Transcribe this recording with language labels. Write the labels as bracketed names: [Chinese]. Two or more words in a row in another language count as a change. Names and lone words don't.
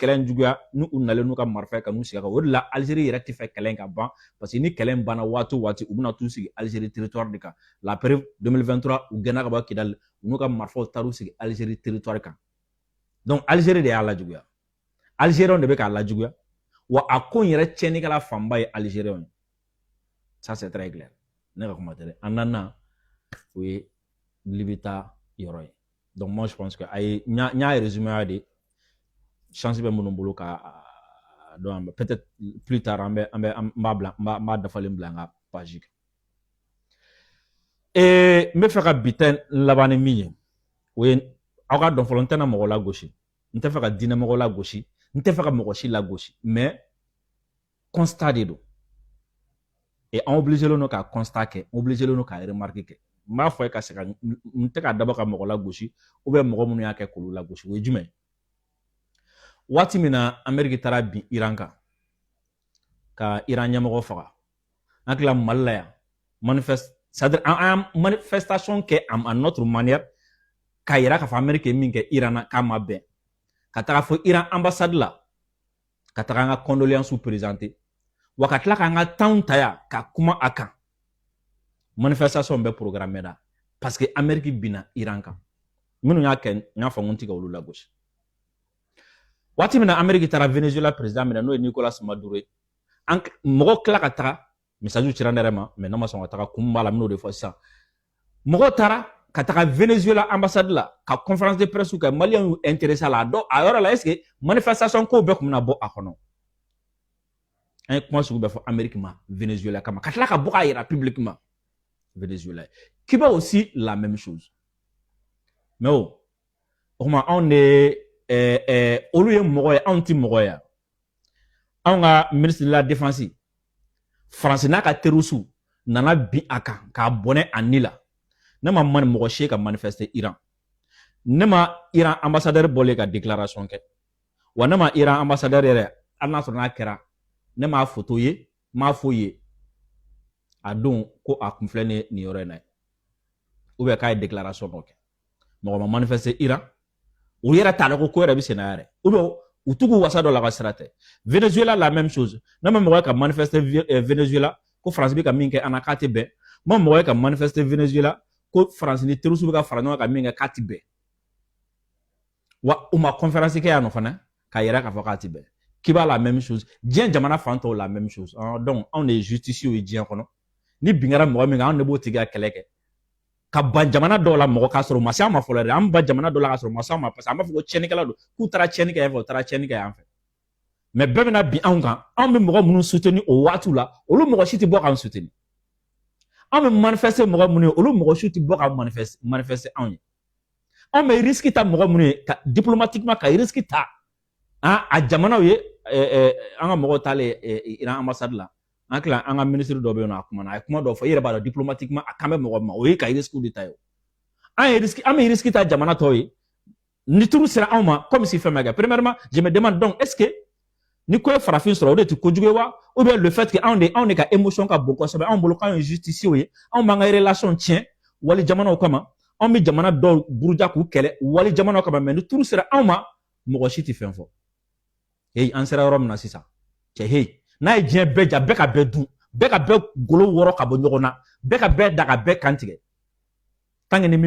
[Bambara] kɛlɛ in juguya n'u nalen n'u ka marifa ka n'u sigi kan o de la Algérie yɛrɛ tɛ fɛ kɛlɛ in ka ban [French] parce que [Bambara] ni kɛlɛ in banna waati o waati u bɛna t'u sigi Algérie territoire de kan la période 2023 u gɛnna ka bɔ Kidali u n'u ka marifaw taar'u sigi Algérie territoire kan donc Algérie de y'a lajuguya Algériens de bɛ k'a lajuguya wa a ko in yɛrɛ tiɲɛnikɛla fanba ye Algériens ye [French] ça c'est très clair [Bambara] ne ka kuma tɛ dɛ an nana o ye Libi ta yɔrɔ ye [French] donc moi je pense que [Bambara] a ye n y'a résumé de chance bɛ minnu bolo ka [French] donc peut-être plus tard [Bambara] n b'a dafalen bila n ka page kan n bɛ fɛ ka bi ta laban ni min ye o ye aw ka dɔn fɔlɔ n tɛna mɔgɔ lagosi n tɛ fɛ ka diinɛ mɔgɔ lagosi n tɛ fɛ ka mɔgɔ si lagosi mais constat de don et an obligé len don ka constat kɛ obligé len don ka remarque kɛ n b'a fɔ ye ka se ka n tɛ ka dabɔ ka mɔgɔ lagosi [French] ou bien [Bambara] mɔgɔ minnu y'a kɛ k'olu lagosi o ye jumɛn waati min na Amérique taara bin Iran kan ka Iran ɲɛmɔgɔ faga an tila Mali la yan c'est-à-dire an manifestation kɛ [French] à notre manière [Bambara] k'a yira k'a fɔ Amérique ye min kɛ Iran na k'a ma bɛn ka taga fɔ Iran ambassade la ka taga an ka condoléances présenter wa ka tila k'an ka temps ta yan ka kuma a kan manifestation bɛ programmé da [French] parce que [Bambara] Amérique binna Iran kan minnu y'a kɛ n y'a fɔ n ko n tɛ ka olu lagosi waati min na Amérique taara Venezuela président min na n'o ye Nicolas Maduro ye mɔgɔ tila ka taga message cira ne yɛrɛ ma mais n'a ma sɔn ka taga kun b'a la n bɛn'o de fɔ sisan mɔgɔ taara ka taga Venezuela ambassade la ka [French] conférence de presse [Bambara] kɛ Maliens y'u intéressé a la a yɔrɔ la [French] est-ce que manifestation [Bambara] ko bɛɛ tun bɛna bɔ a kɔnɔ an ye kuma sugu bɛɛ fɔ Amérique ma Venezuela kama ka tila ka bɔ k'a yira publiquement Venezuela Cuba [French] aussi la même chose mais [Bambara] o kuma anw de olu ye mɔgɔ ye anw tɛ mɔgɔ ye anw ka [French] ministre de la défense [Bambara] France n'a ka terroristes nana bin a kan k'a bɔnɛ a ni la ne ma mɔgɔ si ka manifester Iran ne ma Iran ambassadeur bɔlen ka déclaration kɛ wa ne ma Iran ambassadeur yɛrɛ hali n'a sɔrɔ n'a kɛra ne m'a photo ye m'a fɔ ye a don ko a kun filɛ nin yɔrɔ in na [French] ou bien [Bambara] k'a ye déclaration dɔ kɛ mɔgɔ ma manifester Iran u yɛrɛ t'a dɔn ko yɛrɛ bɛ sen na yɛrɛ [French] ou bien [Bambara] u tugu wasa dɔ la ka sira tɛ Venezuela [French] la même chose [Bambara] n'a ma mɔgɔ ka manifester Venezuela ko France bɛ ka min kɛ ana k'a tɛ bɛn ma mɔgɔ ka manifester Venezuela ko France ni terroriste bɛ ka fara ɲɔgɔn kan ka min kɛ k'a tɛ bɛn wa u ma conférence kɛ yan nɔ fana k'a yɛrɛ k'a fɔ k'a tɛ bɛn k'i b'a [French] la même chose [Bambara] diɲɛ jamana fan tɔw [French] la même chose donc [Bambara] anw de ye justiciers ye diɲɛ kɔnɔ ni bin kɛra mɔgɔ min kan anw de b'o tigi ka kɛlɛ kɛ ka ban jamana dɔw la mɔgɔ k'a sɔrɔ masa ma fɔlɔ dɛ an ba jamana dɔw la k'a sɔrɔ masa ma [French] parce que [Bambara] an b'a fɔ ko tiɲɛnikɛla don k'u taara tiɲɛni kɛ yan fɛ u taara tiɲɛni kɛ yan fɛ mais bɛɛ bɛna bin anw kan anw bɛ mɔgɔ minnu soutenir o waatiw la olu mɔgɔ si tɛ bɔ k'an soutenir anw bɛ manifester mɔgɔ minnu ye olu mɔgɔ si tɛ bɔ ka manifester anw ye anw bɛ risque ta mɔgɔ minnu ye ka diplomatiquement ka risque ta a jamanaw ye an ka mɔgɔw taalen Iran ambassade la an tila an ka ministre dɔ bɛ yen nɔ a kuma na a ye kuma dɔ fɔ i yɛrɛ b'a dɔn diplomatiquement a kan bɛ mɔgɔ ma o ye ka risque de ta ye an bɛ risque ta jamana tɔw ye ni turu sera anw ma [French] comme si [Bambara] fɛn bɛ kɛ [French] premièrement je me demande donc est-ce que [Bambara] ni ko ye farafin sɔrɔ o de tɛ kojugu ye wa [French] ou bien le fait que [Bambara] anw de ka émotion ka bon kosɛbɛ anw bolo k'anw ye justiciers ye anw b'an ka relation tiɲɛ wali jamanaw kama anw bɛ jamana dɔw buruja k'u kɛlɛ wali jamanaw kama mais ni turu sera anw ma mɔgɔ si tɛ fɛn fɔ hey an sera yɔrɔ min na sisan cɛ hey n'a ye diɲɛ bɛɛ ja bɛɛ ka bɛɛ dun bɛɛ ka bɛɛ golo wɔrɔ ka bɔ ɲɔgɔn na bɛɛ ka bɛɛ da ka bɛɛ kan tigɛ [French] tant que [Bambara] ni min